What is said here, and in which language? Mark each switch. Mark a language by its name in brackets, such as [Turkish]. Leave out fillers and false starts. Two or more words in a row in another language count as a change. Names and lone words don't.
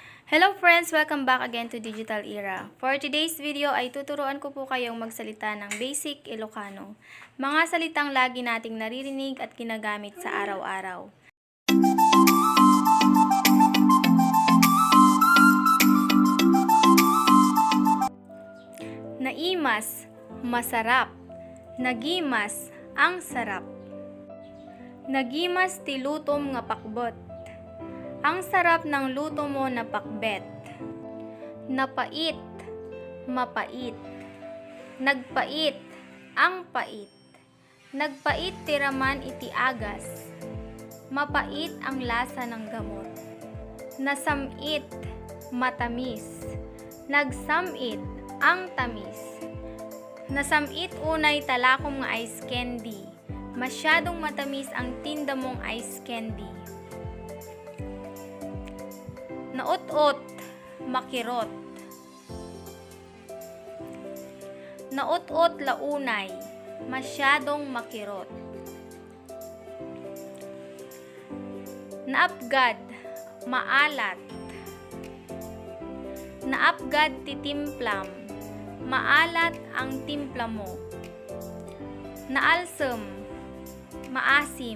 [English] Hello friends! Welcome back again to Digital Era. For today's video [Filipino] ay tuturuan ko po kayong magsalita ng basic Ilocano. Mga salitang lagi nating naririnig at ginagamit sa araw-araw. [Iloko] Naimas, masarap. [Filipino] Nagimas, ang sarap. [Iloko] Nagimas ti lutom nga pakbot. [Filipino] Ang sarap ng luto mo na pakbet. [Iloko] Napait, mapait. [Filipino] Nagpait, ang pait. [Iloko] Nagpait tiraman iti agas. [Filipino] Mapait ang lasa ng gamot. [Iloko] Nasamit, matamis. [Filipino] Nagsamit, ang tamis. [Iloko] Nasamit unay talakom nga [English] ice candy. [Filipino] Masyadong matamis ang tinda mong [English] ice candy. [Iloko] Naot-ot, makirot. Naot-ot launay, [Filipino] masyadong makirot. [Iloko] Naapgad, maalat. Naapgad titimplam, [Filipino] maalat ang timpla mo. [Iloko] Naalsem, maasim.